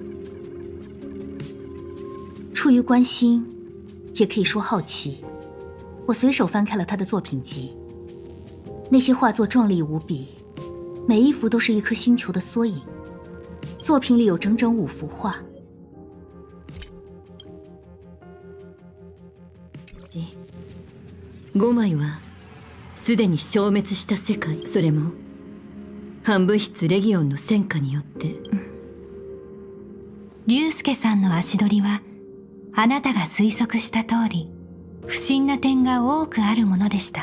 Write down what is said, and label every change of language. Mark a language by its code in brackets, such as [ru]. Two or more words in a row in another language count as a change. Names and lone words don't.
[zh] 出于关心，也可以说好奇，我随手翻开了他的作品集。那些画作壮丽无比，每一幅都是一颗星球的缩影。作品里有整整5幅画。 [ja] 5枚はすでに消滅した世界、それも半分質レギオンの戦火によって。龍介さんの足取りはあなたが推測した通り不審な点が多くあるものでした。